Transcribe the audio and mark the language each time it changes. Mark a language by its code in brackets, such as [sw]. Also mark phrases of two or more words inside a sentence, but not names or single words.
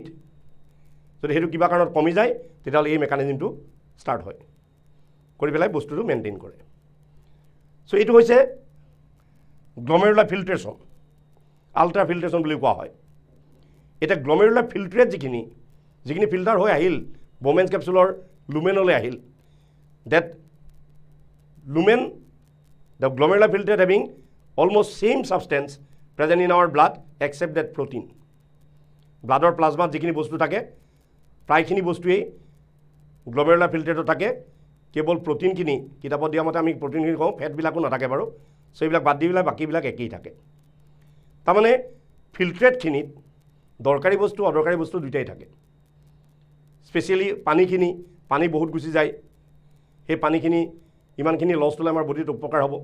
[as] যদি সেইটো কিবা কাৰণত কমি যায়, তেতিয়াহ'লে এই মেকানিজিমটো ষ্টাৰ্ট হয়, কৰি পেলাই বস্তুটো মেইনটেইন কৰে। চ' এইটো হৈছে [en] glomerular filtration, ultra filtration [as] বুলি কোৱা হয়। এতিয়া [en] glomerular filtrate [as] যিখিনি ফিল্টাৰ হৈ আহিল, ৱমেন্স কেপচুলৰ লুমেনলৈ আহিল, [en] that lumen the glomerular filtrate having almost same substance present in our blood except that protein. [as] Bloodৰ প্লাজমাত যিখিনি বস্তু থাকে প্ৰায়খিনি বস্তুৱেই [en] glomerular filtrate [as] থাকে, কেৱল প্ৰটিনখিনি কিতাপত দিয়া মতে আমি প্ৰটিনখিনি কওঁ, ফেটবিলাকো নাথাকে বাৰু, চ' এইবিলাক বাদ দি পেলাই বাকীবিলাক একেই থাকে। তাৰমানে ফিল্ট্ৰেটখিনিত দৰকাৰী বস্তু অদৰকাৰী বস্তু দুইটাই থাকে। স্পেচিয়েলি পানী বহুত গুচি যায়, সেই পানীখিনি ইমানখিনি লছ হ'লে আমাৰ বডিত উপকাৰ হ'ব।